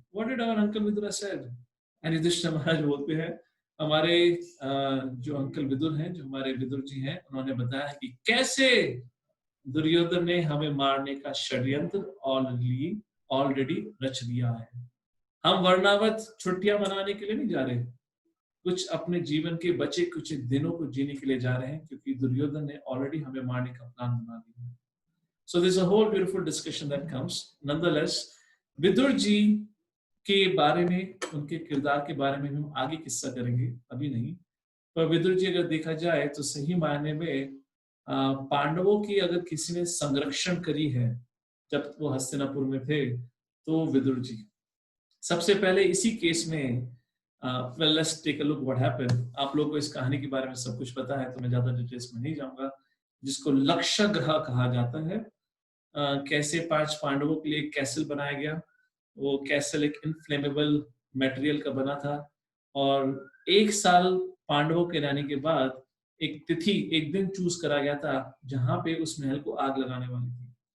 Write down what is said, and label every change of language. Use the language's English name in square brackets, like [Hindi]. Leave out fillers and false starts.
[English] What did our uncle Vidur said? And [Hindi] Yudhishthir महाराज बोलते हैं, हमारे जो अंकल विदुर हैं, जो हमारे विदुर जी हैं, उन्होंने बताया कि कैसे दुर्योधन ने हमें मारने का षड्यंत्र ऑलरेडी रच दिया है। हम वर्णावत छुट्टियां मनाने के लिए नहीं जा रहे, कुछ अपने जीवन के बचे कुछ दिनों को जीने के लिए जा रहे हैं, क्योंकि दुर्योधन ने ऑलरेडी हमें मारने का प्लान बना दिया है। [English] So there's a whole beautiful discussion that comes. [Hindi] Nonetheless, Vidur ji के बारे में, उनके किरदार के बारे में हम आगे किस्सा करेंगे, अभी नहीं। पर विदुर जी अगर देखा जाए तो सही मायने में पांडवों की अगर किसी ने संरक्षण करी है जब वो हस्तिनापुर में थे, तो विदुर जी। सबसे पहले इसी केस में [English] well, let's take a look what happened. [Hindi] आप लोगों को इस कहानी के बारे में सब कुछ पता है, तो मैं ज्यादा डिटेल्स में नहीं जाऊंगा। जिसको लक्षग्रह कहा जाता है, कैसे 5 पांडवों के लिए एक कैसल बनाया गया। वो कैसल एक इनफ्लेमेबल मटेरियल का बना था, और 1 साल पांडवों के रहने के बाद एक तिथि, एक दिन चूज करा गया था जहां पे उस महल को आग लगाने वाली थी।